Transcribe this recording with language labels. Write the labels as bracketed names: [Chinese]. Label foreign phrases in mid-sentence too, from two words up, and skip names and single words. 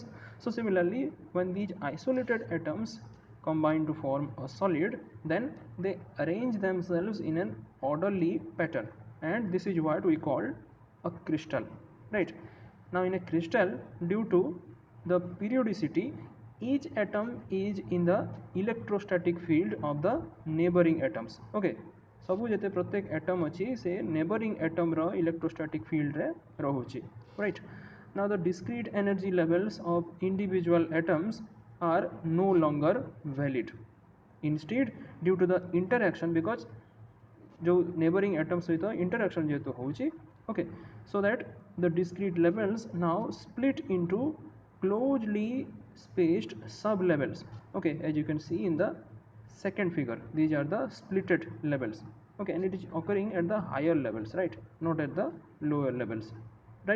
[English] So similarly when these isolated atoms combine to form a solid, then they arrange themselves in an orderly pattern, and this is what we call a crystal, right? Now in a crystal, due to the periodicity, each atom is in the electrostatic field of the neighboring atoms, okay? [Odia] ସବୁ ଯେତେ ପ୍ରତ୍ୟେକ ଏଟମ ଅଛି ସେ [English] neighboring atom [Odia] रो [English] electrostatic field [Odia] ରେ ରହୁଛି, [English] right? Now the discrete energy levels of individual atoms are no longer valid. Instead, due to the interaction, because जो neighboring atoms सहित interaction [Odia] ଯେତେ ହେଉଛି, [English] okay, so that the discrete levels now split into closely spaced sub levels, okay, as you can see in the second figure. These are the splitted levels, okay, and it is occurring at the higher levels, right, not at the lower levels, right?